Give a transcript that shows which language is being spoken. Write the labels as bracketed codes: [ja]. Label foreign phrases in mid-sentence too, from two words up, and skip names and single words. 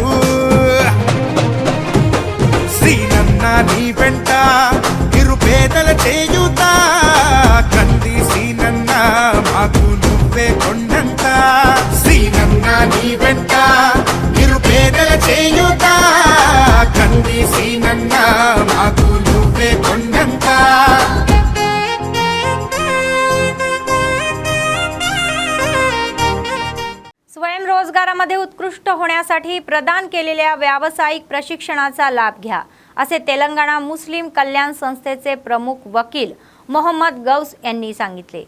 [te] శ్రీనన్న నీ వెంట నిరుపేదల చేయుతా, కంది శ్రీనన్న మాకు నువ్వే కొండంత, శ్రీనన్న నీ వెంట నిరుపేదల చేయుతా, కంది శ్రీనన్న మాకు నువ్వే కొండంత. [mr] स्वयंरोजगारामध्ये उत्कृष्ट होण्यासाठी प्रदान केलेल्या व्यावसायिक प्रशिक्षणाचा लाभ घ्या, असे तेलंगणा मुस्लिम कल्याण संस्थेचे प्रमुख वकील मोहम्मद गौस यांनी सांगितले.